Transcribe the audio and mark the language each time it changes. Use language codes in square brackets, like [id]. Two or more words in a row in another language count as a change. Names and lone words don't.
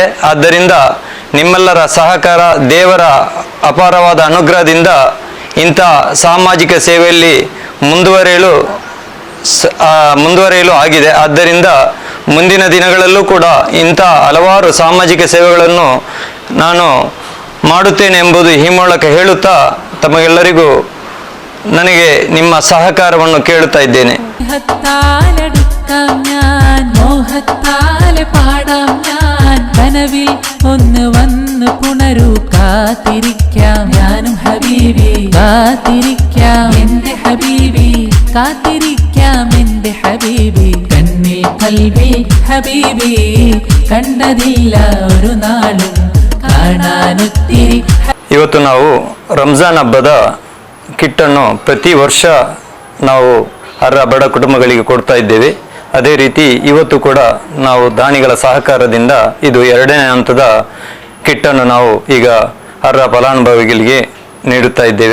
[kn] ಆದ್ದರಿಂದ ನಿಮ್ಮೆಲ್ಲರ ಸಹಕಾರ ದೇವರ ಅಪಾರವಾದ ಅನುಗ್ರಹದಿಂದ ಇಂಥ ಸಾಮಾಜಿಕ ಸೇವೆಯಲ್ಲಿ ಮುಂದುವರಿಯಲು ಆಗಿದೆ. ಆದ್ದರಿಂದ ಮುಂದಿನ ದಿನಗಳಲ್ಲೂ ಕೂಡ ಇಂಥ ಹಲವಾರು ಸಾಮಾಜಿಕ ಸೇವೆಗಳನ್ನು ನಾನು ಮಾಡುತ್ತೇನೆ ಎಂಬುದು ಈ ಮೂಲಕ ಹೇಳುತ್ತಾ ತಮಗೆಲ್ಲರಿಗೂ ನನಗೆ ನಿಮ್ಮ സഹകാരವನ್ನು കേൾತಾ ഇದ್ದೇನೆ. [ml] കനവിൽ ഒന്ന് വന്ന് പുണരു കാത്തിരിക്കാം ഞാനും ഹബീബി കാത്തിരിക്കാം എന്റെ ഹബീബി കാത്തിരിക്കാം എന്റെ ഹബീബി കണ്ണിൽ കൽവിൽ ഹബീബി കണ്ടതില്ല ഒരു നാളും കാണാനൊത്തിരി. [kn] ಇವತ್ತು ನಾವು ರಂಜಾನ್ ಹಬ್ಬದ ಕಿಟ್ಟನ್ನು ಪ್ರತಿ ವರ್ಷ ನಾವು ಅರ್ಹ ಬಡ ಕುಟುಂಬಗಳಿಗೆ ಕೊಡ್ತಾ ಇದ್ದೇವೆ. ಅದೇ ರೀತಿ ಇವತ್ತು ಕೂಡ ನಾವು ದಾನಿಗಳ ಸಹಕಾರದಿಂದ ಇದು 2ನೇ ಹಂತದ ಕಿಟ್ಟನ್ನು ನಾವು ಈಗ ಅರ್ಹ ಫಲಾನುಭವಿಗಳಿಗೆ ನೀಡುತ್ತಾ ಇದ್ದೇವೆ.